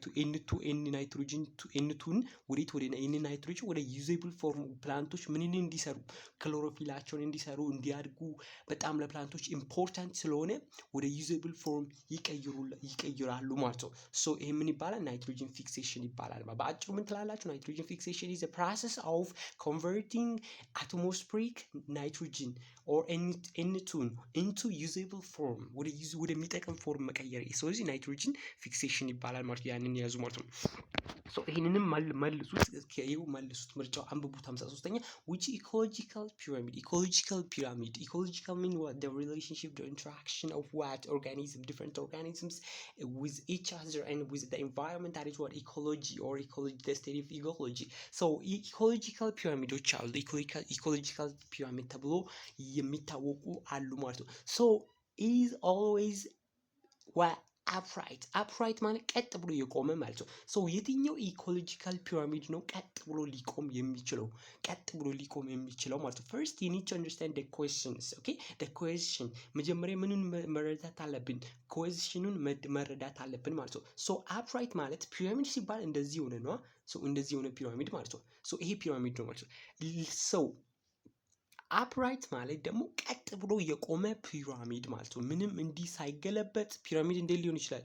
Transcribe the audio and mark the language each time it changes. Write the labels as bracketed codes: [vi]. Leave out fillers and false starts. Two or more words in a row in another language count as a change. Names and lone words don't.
[am] ኤን2ን ወደ ናይትሮጅን ወደ [en] usable form [am] ፕላንቶች ምንን እንዲሰሩ ክሎሮፊላቸውን እንዲሰሩ እንዲያድጉ በጣም ለፕላንቶች ኢምፖርታንት ስለሆነ ወደ [en] usable form [am] ይቀይራሉ ማለት ነው። ሶ ይሄ ምን ይባላል? [en] nitrogen fixation [am] ይባላል። በአጭሩ ምን ትላላችሁ? [en] nitrogen fixation is a process of converting atmospheric nitrogen or N2 into usable form [am] ወደ የሚጠቅም ፎርም መቀየር። ስለዚህ [en] nitrogen fixation [am] ይባላል ማለት ያንን ያዙ ማለት ነው። ሶ ይሄንንም መልሱት። ይሄው መልሱት። ምርጫው አንብቡት። 53ኛ [en] which ecological pyramid mean what the relationship, the interaction of what different organisms with each other and with the environment, that is what ecology or the state of ecology. so ecological pyramids [am] አሉ። [en] ecological pyramid [am] ተብሎ የሚታወቁ አሉ ማለት ነው። [en] so is always what upright [am] ማለት ቀጥ ብሎ የቆመ ማለት ነው። ሶ የትኛው [en] ecological pyramid [am] ነው ቀጥ ብሎ ሊቆም የሚችለው ማለት ነው? [en] first you need to understand the questions. okay the question [am] መጀመሪያ ምንን መረዳት አለብን? questionን መረዳት አለብን ማለት ነው። [en] so upright [am] ማለት ፒራሚድ ሲባል እንደዚህ ሆነ ነው። ሶ እንደዚህ ሆነ ፒራሚድ ማለት ነው። ሶ ይሄ ፒራሚድ ነው ማለት ነው። [en] so upright [am] ማለት ደግሞ ቀጥ ብሎ የቆመ ፒራሚድ ማለት ነው። ምንም እንዲህ ሳይገለበጥ ፒራሚድ እንዴት ሊሆን ይችላል?